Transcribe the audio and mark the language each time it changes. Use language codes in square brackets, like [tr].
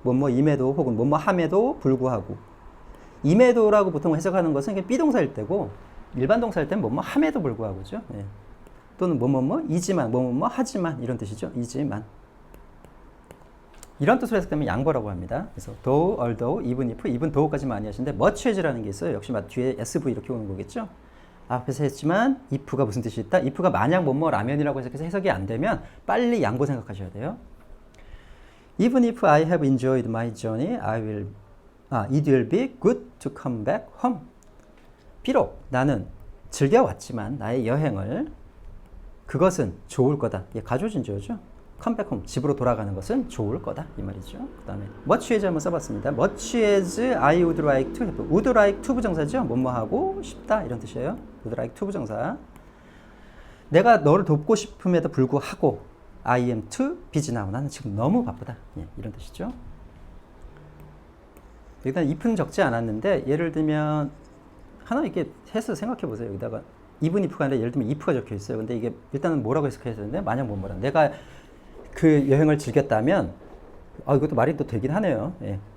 [ko] 뭐뭐 임에도 혹은 뭐뭐 함에도 불구하고. 임에도라고 보통 해석하는 것은 이게 비동사일 때고 일반 동사일 때는 뭐뭐 함에도 불구하고죠. 예. 또는 이지만 뭐뭐 하지만 이런 뜻이죠. 이지만. 이런 뜻으로 해석되면 양보라고 합니다. 그래서 though, although, even if, even though까지 많이 하시는데 much as라는 게 있어요. 역시 뒤에 sv 이렇게 오는 거겠죠. 앞에서 했지만 if가 무슨 뜻이 있다? if가 만약 라면이라고 해석해서 해석이 안 되면 빨리 양보 생각하셔야 돼요. [en] Even if I have enjoyed my journey, it will be good to come back home. [ko] 비록 나는 즐겨왔지만 나의 여행을 그것은 좋을 거다. 이게 가조진주어죠. come back home. 집으로 돌아가는 것은 좋을 거다. 이 말이죠. 그 다음에 much as 한번 써봤습니다. [en] much as I would like to have. would like to 부정사죠. [ko] 뭐뭐 하고 싶다. 이런 뜻이에요. [en] would like to 부정사. [ko] 내가 너를 돕고 싶음에도 불구하고 [en] I am too busy now. [ko] 나는 지금 너무 바쁘다. 예, 이런 뜻이죠. 일단 if는 적지 않았는데 예를 들면 하나 이렇게 해서 생각해 보세요. 여기다가 even if가 아니라 예를 들면 if가 적혀 있어요. 근데 이게 일단은 뭐라고 해석해야 되는데 만약 뭐라 내가 그 여행을 즐겼다면 이것도 말이 또 되긴 하네요. 예.